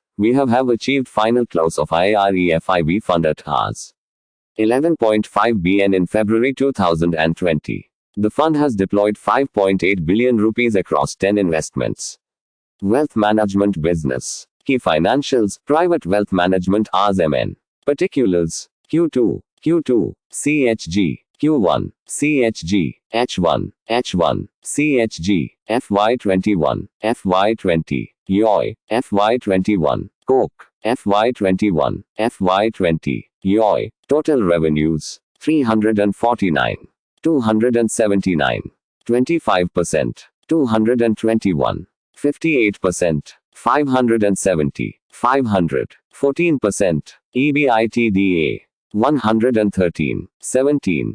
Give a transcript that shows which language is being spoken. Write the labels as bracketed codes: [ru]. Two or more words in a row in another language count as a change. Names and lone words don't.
[en] We have achieved final close of IREFIB fund at Rs. 11.5 BN in February 2020. The fund has deployed 5.8 billion rupees across 10 investments. Wealth management business. Key financials. Private wealth management RSMN. Particulars. Q2. CHG. Q1. CHG. H1. CHG. FY21. FY20. YOY. FY21. Coke. FY21. FY20. YOY. Total revenues. 349. 279. 25%. 221. 58%. 570. 500. 14%. EBITDA. 113. 17.